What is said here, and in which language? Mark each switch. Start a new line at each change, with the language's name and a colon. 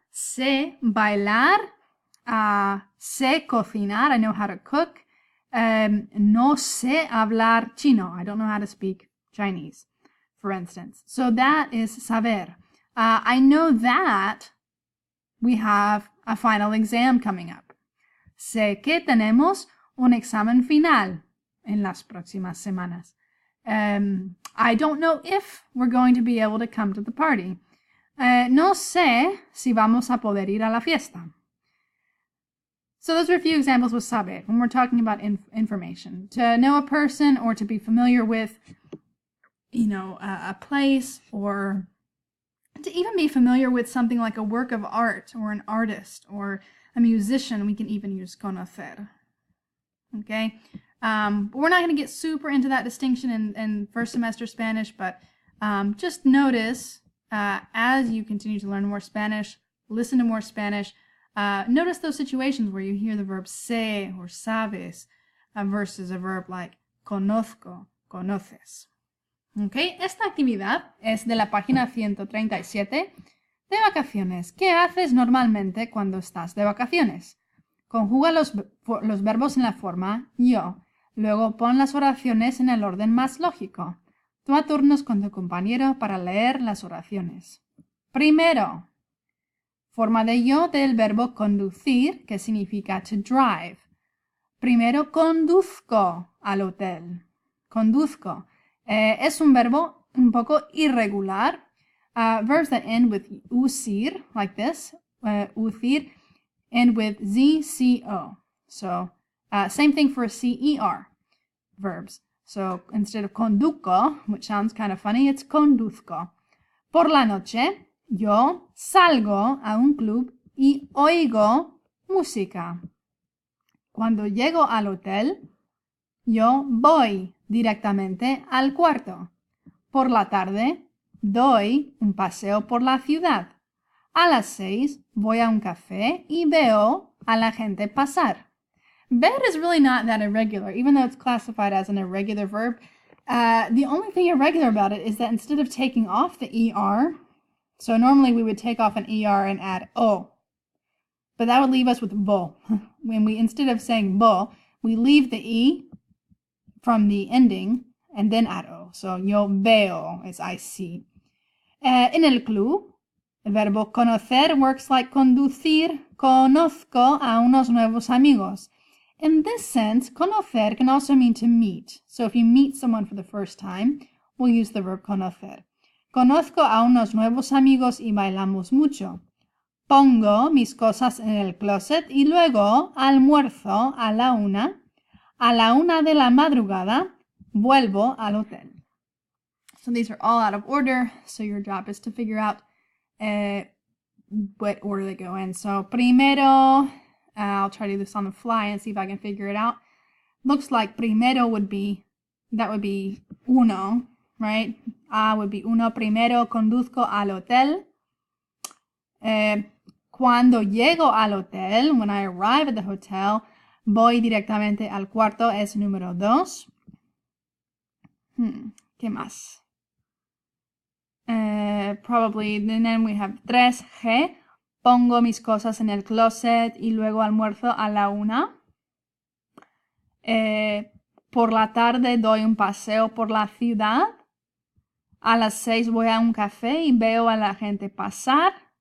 Spanish: Sé bailar. Sé cocinar.
English: I know how to cook.
Spanish: No sé hablar chino.
English: I don't know how to speak Chinese, for instance. So that is saber. I know that we have a final exam coming up.
Spanish: Sé que tenemos un examen final en las próximas semanas.
English: I don't know if we're going to be able to come to the party.
Spanish: No sé si vamos a poder ir a la fiesta.
English: So those are a few examples with saber when we're talking about information. To know a person or to be familiar with, a place, or to even be familiar with something like a work of art or an artist or a musician, we can even use conocer. Okay? But we're not going to get super into that distinction in first semester Spanish, but just notice as you continue to learn more Spanish, listen to more Spanish, notice those situations where you hear the verb sé or sabes versus a verb like conozco, conoces. Okay.
Spanish: Esta actividad es de la página 137 de vacaciones. ¿Qué haces normalmente cuando estás de vacaciones? Conjuga los verbos en la forma yo. Luego pon las oraciones en el orden más lógico. Toma turnos con tu compañero para leer las oraciones. Primero, forma de yo del verbo conducir, que significa
English: to drive.
Spanish: Primero conduzco al hotel. Conduzco. Es un verbo un poco irregular.
English: Verbs that end with usir, like this, uthir, end with z-c-o. So same thing for cer verbs. So instead of conduco, which sounds kind of funny, it's conduzco.
Spanish: Por la noche, yo salgo a un club y oigo música. Cuando llego al hotel, yo voy directamente al cuarto. Por la tarde, doy un paseo por la ciudad. A las 6 voy a un café y veo a la gente pasar.
English: Ver is really not that irregular, even though it's classified as an irregular verb. The only thing irregular about it is that instead of taking off the ER, so normally we would take off an ER and add O. But that would leave us with vo. When we, instead of saying vo, we leave the E from the ending and then add O. So yo veo is I see.
Spanish: En el club, el verbo conocer
English: works like conducir.
Spanish: Conozco a unos nuevos amigos.
English: In this sense, conocer can also mean to meet. So if you meet someone for the first time, we'll use the verb conocer.
Spanish: Conozco a unos nuevos amigos y bailamos mucho. Pongo mis cosas en el closet y luego almuerzo a la 1. A la 1 de la madrugada, vuelvo al hotel.
English: So these are all out of order, so your job is to figure out what order they go in. So primero, I'll try to do this on the fly and see if I can figure it out. Looks like primero would be, that would be uno, right? A would be uno.
Spanish: Primero conduzco al hotel. Cuando llego al hotel,
English: when I arrive at the hotel,
Spanish: voy directamente al cuarto, es número 2. ¿Qué más?
English: Probably, and then we have 3G.
Spanish: Pongo mis cosas en el closet y luego almuerzo a la 1. Por la tarde doy un paseo por la ciudad. A las 6 voy a un café y veo a la gente pasar.